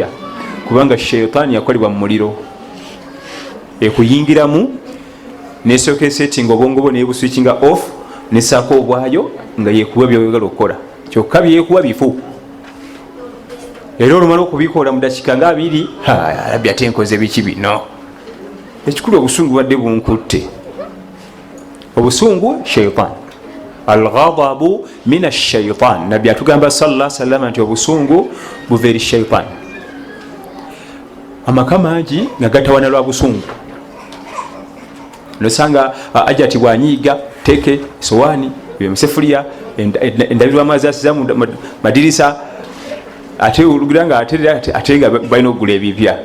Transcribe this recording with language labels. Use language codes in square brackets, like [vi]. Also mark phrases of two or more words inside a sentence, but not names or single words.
[lg] Kubanga shaitaani yakolebwa mu muliro. Ekuyingiramu nesooka esettinga obwongo bwo nebuswikinga off nesaako obwayo nga yekuba byoyagala okukola. Kyokka byekuba bifu. Era olumala okubikola mu dakiika nga 2 alabye ate nkoze biki bino. Ekikulu obusungu badde bunkutte. Obusungu shaitan. [ar] الغضب من الشيطان. [lg] Nabbi atugamba [ar] صلى الله عليه وسلم [lg] nti obusungu buva eri shaitan. Amaka mangi nga gatawana lwa busungu. Nosanga ajati bwanyiiga teke sowaani ebisefuliya endabirwa amazzi asiza mu madirisa ate olugira nga ate nga balina okugula ebipya.